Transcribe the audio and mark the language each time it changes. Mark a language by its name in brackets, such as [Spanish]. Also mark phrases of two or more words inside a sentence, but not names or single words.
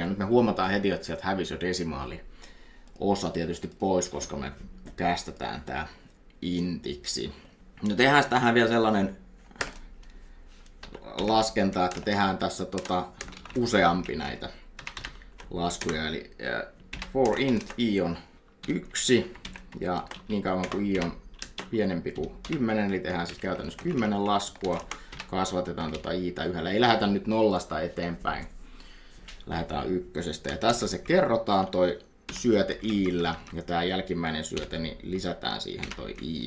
[Finnish] Nyt me huomataan heti, että sieltä hävisi jo desimaali osa tietysti pois, koska me kästetään tää intiksi. No tehdään tähän vielä sellainen laskenta, että tehdään tässä useampi näitä laskuja, eli [English] for int i [Finnish] on 1 ja niin kauan kuin i on pienempi kuin 10, eli tehdään siis käytännössä 10 laskua, kasvatetaan i'tä yhdellä, ei lähdetä nyt 0 eteenpäin, lähdetään 1 ja tässä se kerrotaan toi syöte i'llä ja tämä jälkimmäinen syöte, niin lisätään siihen toi i.